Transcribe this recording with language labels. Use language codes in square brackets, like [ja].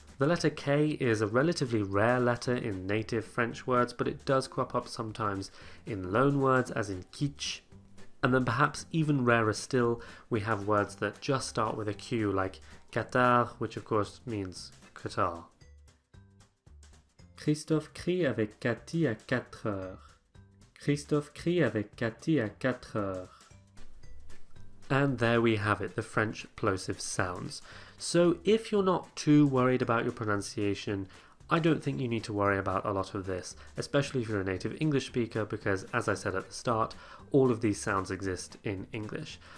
[en] The letter K is a relatively rare letter in native French words, but it does crop up sometimes in loan words, as in quiche. And then perhaps even rarer still, we have words that just start with a Q, like Qatar, which of course means Qatar. [fr] Christophe crie avec Cathy à 4 heures. Christophe crie avec Cathy à 4 heures. [en] And there we have it, the French plosive sounds. So if you're not too worried about your pronunciation, I don't think you need to worry about a lot of this, especially if you're a native English speaker, because as I said at the start, all of these sounds exist in English.